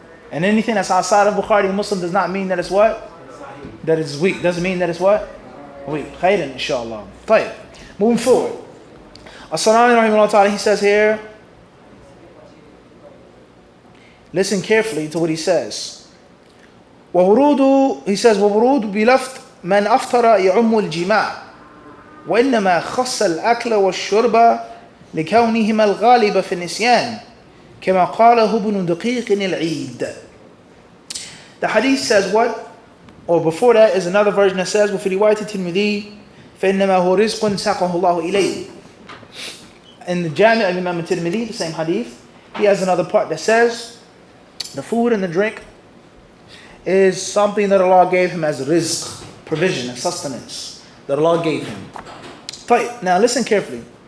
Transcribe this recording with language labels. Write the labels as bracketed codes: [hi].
[en] And anything that's outside of Bukhari and Muslim does not mean that it's what? That it's weak. Doesn't mean that it's what? Weak. Khayran, inshallah. طيب. Moving forward. As-Siyam rahimahullah ta'ala, he says here, listen carefully to what he says. [ar] He says, وَوُرُودُ بِلَفْتِ مَنْ أَفْطَرَ يَعُمُّ الْجِمَاعِ وإنما خص الأكل والشرب لكونهما الغالب في النسيان كما قاله ابن دقيق العيد. [en] The hadith says what? Or before that is another version that says [ar] وفي رواية الترمذي فإنما هو رزق ساقه الله إليه. [en] In the Jami' of Imam al-Tirmidhi, the same hadith, he has another part that says the food and the drink is something that Allah gave him as rizq, provision and sustenance that Allah gave him. Now listen carefully.